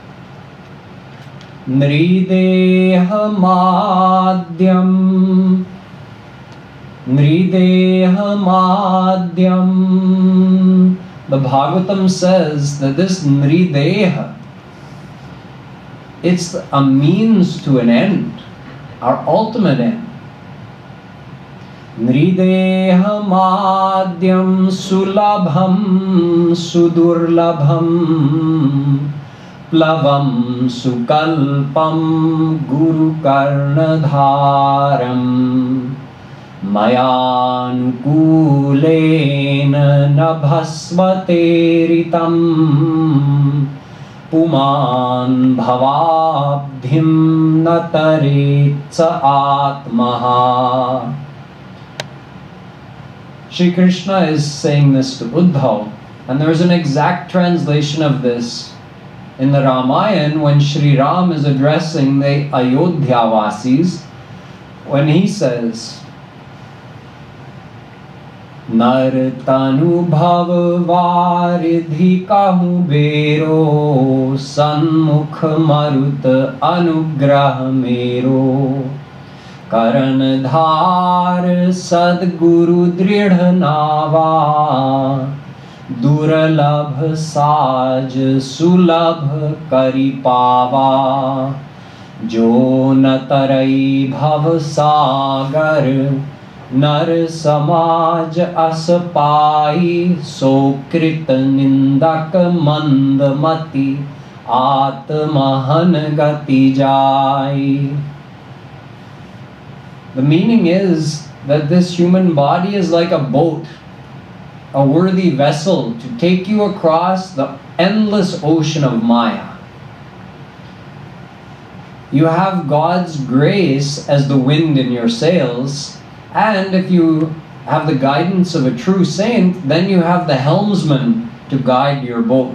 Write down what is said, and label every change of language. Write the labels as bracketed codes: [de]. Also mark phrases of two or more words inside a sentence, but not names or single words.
[sa] Nridehamadhyam Nridehamadhyam. [en] The Bhagavatam says that this Nrideha, it's a means to an end, our ultimate end. [sa] Nridehamadhyam sulabham sudurlabham plavam sukalpam guru karnadharam mayanukulena nabhasvateritam puman bhavabdhim nataretsa atmaha. [en] Shri Krishna is saying this to Uddhav, and there is an exact translation of this in the Ramayana when Shri Ram is addressing the Ayodhyavasis, when he says, [awa] Nar tanu bhav varidhi kahu bero sanmukh marut anugrah mero karan dhar sadguru dridh nava durlabh saj sulabh kari pava jo na tarai bhav sagar nar samaj as pai sokrit nindak mandmati atmahan gati jai. [en] The meaning is that this human body is like a boat, a worthy vessel to take you across the endless ocean of Maya. You have God's grace as the wind in your sails, and if you have the guidance of a true saint, then you have the helmsman to guide your boat.